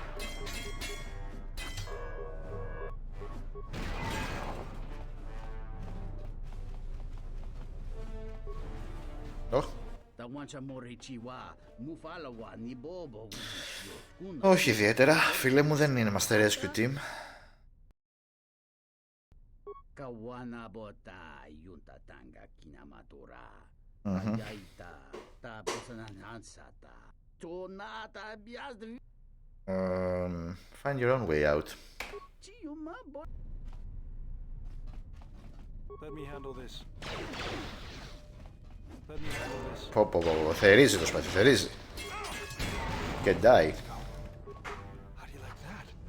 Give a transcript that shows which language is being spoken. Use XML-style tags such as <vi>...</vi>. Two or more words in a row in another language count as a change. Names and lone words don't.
<el>Όχι ιδιαίτερα, φίλε μου, δεν είναι Master Rescue Team.</el> <en>Find your own way out. Let me handle this. Let me handle this.</en> <el>Πω, θερίζει το σπαθί, θερίζει. Και die.</el> <en>How do you like that?</en>